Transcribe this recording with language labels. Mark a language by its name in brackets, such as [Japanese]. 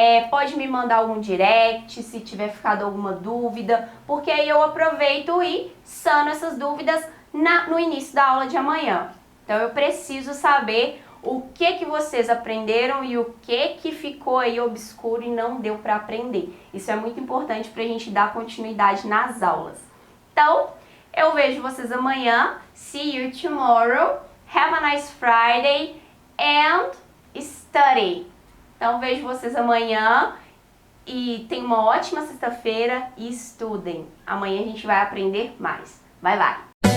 [Portuguese] Pode me mandar algum direct se tiver ficado alguma dúvida, porque aí eu aproveito e sano essas dúvidas no início da aula de amanhã. Então eu preciso saber o que vocês aprenderam e o que ficou aí obscuro e não deu para aprender. Isso é muito importante para a gente dar continuidade nas aulas. Então, eu vejo vocês amanhã. [English] See you tomorrow. Have a nice Friday and study. [Portuguese] Então, vejo vocês amanhã e tenham uma ótima sexta-feira e estudem. Amanhã a gente vai aprender mais. Bye, bye!